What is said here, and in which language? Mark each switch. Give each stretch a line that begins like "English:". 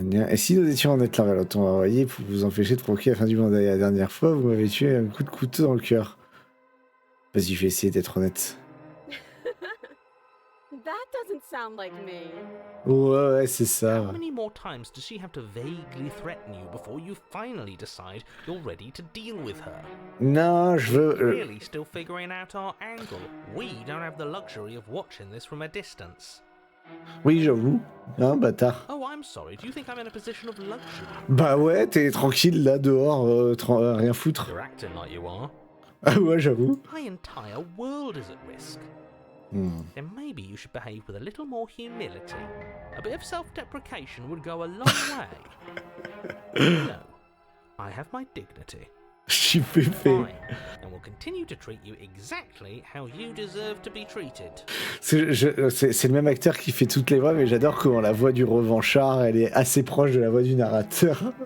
French: Et si nous étions en être l'un vers l'autre, on va envoyer pour vous empêcher de provoquer la fin du monde. La dernière fois, vous m'avez tué un coup de couteau dans le cœur. Vas-y, je vais essayer d'être honnête.
English: That doesn't sound like me.
French: Ouais, c'est ça.
English: How many more times does she have to vaguely threaten you before you finally decide you're ready to deal with her?
French: Non, je veux...
English: Really still figuring out our angle. We don't have the luxury of watching this from a distance.
French: Oui, j'avoue. Hein, bâtard.
English: Oh, I'm sorry. Do you think I'm in a position of luxury?
French: Bah ouais, t'es tranquille là, dehors, rien foutre.
English: You're acting like you are.
French: Ah ouais, j'avoue.
English: My entire world is at risk. Then maybe you should behave with a little more humility. A bit of self-deprecation would go a long way. No, I have my dignity.
French: Je suis fait.
English: Fine, and will continue to treat you exactly how you deserve to be treated.
French: C'est le même acteur qui fait toutes les voix, mais j'adore comment la voix du revanchard, elle est assez proche de la voix du narrateur.